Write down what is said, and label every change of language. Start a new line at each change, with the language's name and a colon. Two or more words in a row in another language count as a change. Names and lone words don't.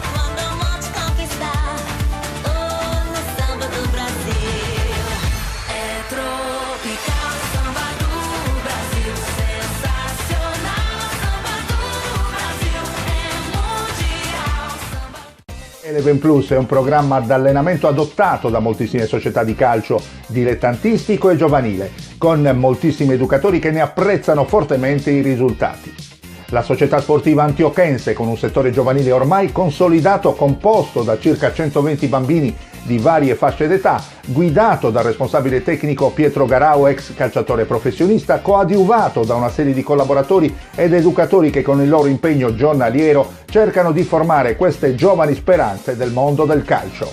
Portuguese: Quando o monte conquistar, oh, no samba do Brasil. Tropical samba do Brasil, sensacional samba do Brasil, é mundial samba.
Italian: Eleven Plus è un programma d'allenamento adottato da moltissime società di calcio dilettantistico e giovanile, con moltissimi educatori che ne apprezzano fortemente i risultati. La società sportiva antiochense, con un settore giovanile ormai consolidato, composto da circa 120 bambini di varie fasce d'età, guidato dal responsabile tecnico Pietro Garau, ex calciatore professionista, coadiuvato da una serie di collaboratori ed educatori che con il loro impegno giornaliero cercano di formare queste giovani speranze del mondo del calcio.